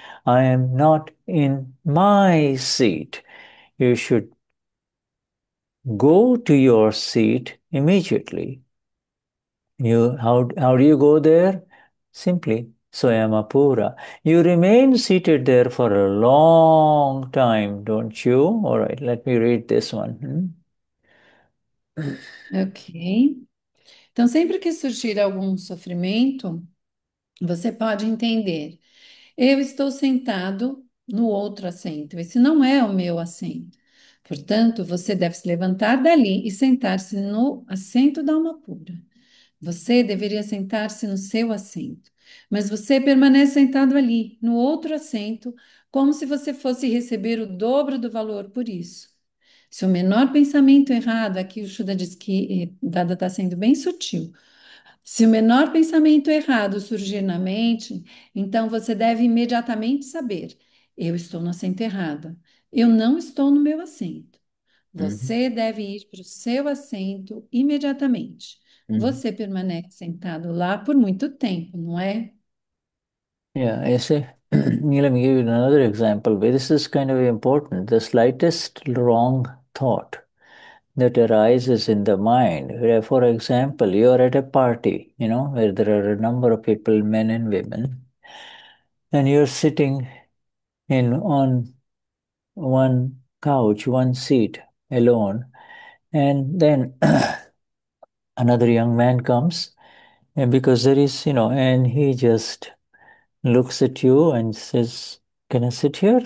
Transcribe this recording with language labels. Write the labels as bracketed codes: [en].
[en] I am not in my seat. You should go to your seat immediately. How do you go there? Simply Swayamapura. You remain seated there for a long time, don't you? All right, let me read this one. Ok. [pt] Então, sempre que surgir algum sofrimento, você pode entender: eu estou sentado no outro assento, esse não é o meu assento. Portanto, você deve se levantar dali e sentar-se no assento da alma pura. Você deveria sentar-se no seu assento, mas você permanece sentado ali, no outro assento, como se você fosse receber o dobro do valor por isso. Se o menor pensamento errado, aqui o Shuddha diz que Dada está sendo bem sutil. Se o menor pensamento errado surgir na mente, então você deve imediatamente saber: eu estou no assento errado, eu não estou no meu assento. Mhm. Você deve ir para o seu assento imediatamente. Mhm. Você permanece sentado lá por muito tempo, não é? [en] Yeah, I say, let me give you another example where this is kind of important. The slightest wrong thought that arises in the mind. Where, for example, you are at a party, where there are a number of people, men and women, and you're sitting in on one couch, one seat alone, and then another young man comes, and because there is, and he just looks at you and says, can I sit here?